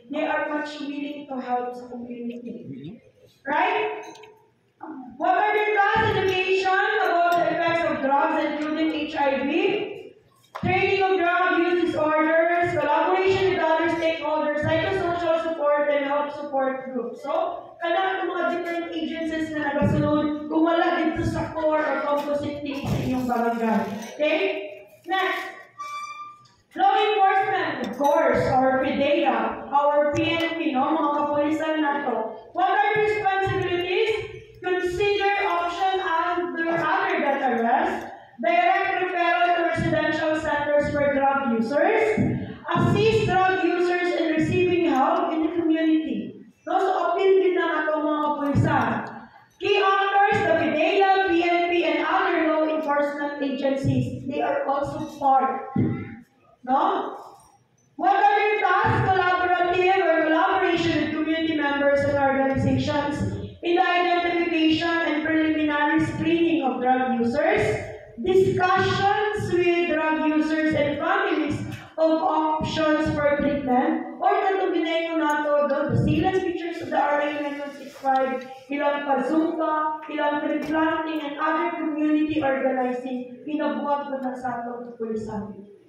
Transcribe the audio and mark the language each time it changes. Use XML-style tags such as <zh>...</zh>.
<en>They are much willing to help sa community. Right? What are the class education about the effects of drugs, including HIV? Training of drug use disorders, collaboration with other stakeholders, psychosocial support, and health support groups.</en> <ceb>So, kana ang mga</ceb> <en>different agencies</en> <ceb>na nagasunod kung wala dito sa</ceb> <en>core or composite team</en> <ceb>sa inyong barangay.</ceb> <en>Okay? Next. Law enforcement, of course, our PDEA, our PNP, no?</en> <ceb>Mga kapulisan na to.</ceb> <en>What are the responsibilities? Consider option other than arrest, direct referral to residential centers for drug users, assist drug users in receiving help in the community.</en> <ceb>No, so appeal din ng atong mga kapulisan.</ceb> <en>Key actors, the PDEA, PNP, and other law enforcement agencies, they are also part. No? What are your tasks? Collaborative or collaboration with community members and organizations in the identification and preliminary screening of drug users, discussions with drug users and families of options for treatment,</en> <ceb>or katong ginayon nato</ceb> <en>the salient features of the RA 9165,</en> <ceb>ilang pazumba, ilang</ceb> <en>tree planting, and other community organizing,</en> <ceb>pinabuhat ko na sa atong kapulisan.</ceb>